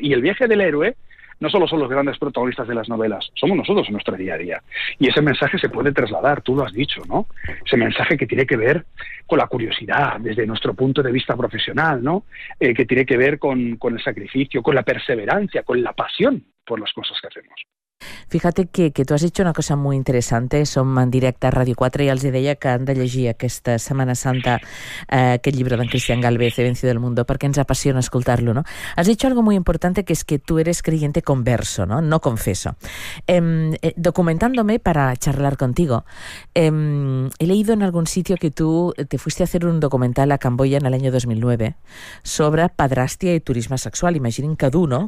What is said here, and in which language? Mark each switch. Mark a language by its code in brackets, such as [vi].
[es] Y el viaje del héroe no solo son los grandes protagonistas de las novelas, somos nosotros en nuestro día a día. Y ese mensaje se puede trasladar, tú lo has dicho, ¿no? Ese mensaje que tiene que ver con la curiosidad, desde nuestro punto de vista profesional, ¿no? Que tiene que ver con el sacrificio, con la perseverancia, con la pasión por las cosas que hacemos. Fíjate que [ca] tu has dit una cosa molt interessant, som en directe a Ràdio 4 i els deia que han de llegir aquesta Setmana Santa aquest llibre d'en Cristian Gálvez, He vencido el mundo, perquè ens apassiona escoltar-lo, no? [es] Has dit algo muy importante, que es que tú eres creyente converso, no? No confeso. Documentándome para charlar contigo, he leído en algún sitio que tú te fuiste a hacer un documental a Camboya en el año 2009 sobre padrastia y turismo sexual. Imaginen que dur, ¿no?